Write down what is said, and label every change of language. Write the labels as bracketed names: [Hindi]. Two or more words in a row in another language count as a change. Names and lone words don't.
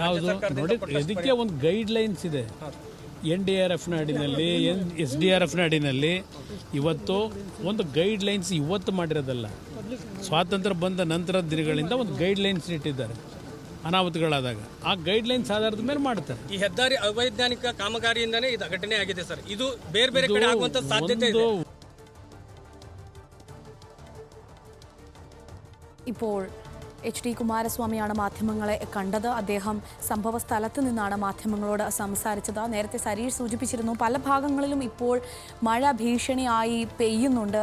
[Kannada] ಯಾವುದು ನೋಡಿ, ಇದಕ್ಕೆ ಒಂದು ಗೈಡ್ಲೈನ್ಸ್ ಇದೆ. NDRFನ ಅಡಿನಲ್ಲಿ, SDRFನ ಅಡಿನಲ್ಲಿ ಇವತ್ತು ಒಂದು ಗೈಡ್ಲೈನ್ಸ್ ಇವತ್ತು ಮಾಡಿರೋದಲ್ಲ, ಸ್ವಾತಂತ್ರ್ಯ ಬಂದ ನಂತರದ ದಿನಗಳಿಂದ ಒಂದು ಗೈಡ್ಲೈನ್ಸ್ ಇಟ್ಟಿದ್ದಾರೆ ಅನಾಹುತಗಳಾದಾಗ. ಆ ಗೈಡ್ಲೈನ್ಸ್ ಆಧಾರದ ಮೇಲೆ ಮಾಡ್ತಾರೆ. ಈ ಹೆದ್ದಾರಿ ಅವೈಜ್ಞಾನಿಕ ಕಾಮಗಾರಿಯಿಂದನೇ ಇದು ಘಟನೆ ಆಗಿದೆ ಸರ್. ಇದು ಬೇರೆ ಬೇರೆ ಕಡೆ ಆಗುವಂತ സാധ്യത ಇದೆ. [Malayalam] ഇപ്പോൾ HD കുമാരസ്വാമിയാണ് മാധ്യമങ്ങളെ കണ്ടത്. അദ്ദേഹം സംഭവ സ്ഥലത്ത് നിന്നാണ് മാധ്യമങ്ങളോട് സംസാരിച്ചത്. നേരത്തെ സരീഷ് സൂചിപ്പിച്ചിരുന്നു, പല ഭാഗങ്ങളിലും ഇപ്പോൾ മഴ ഭീഷണിയായി പെയ്യുന്നുണ്ട്.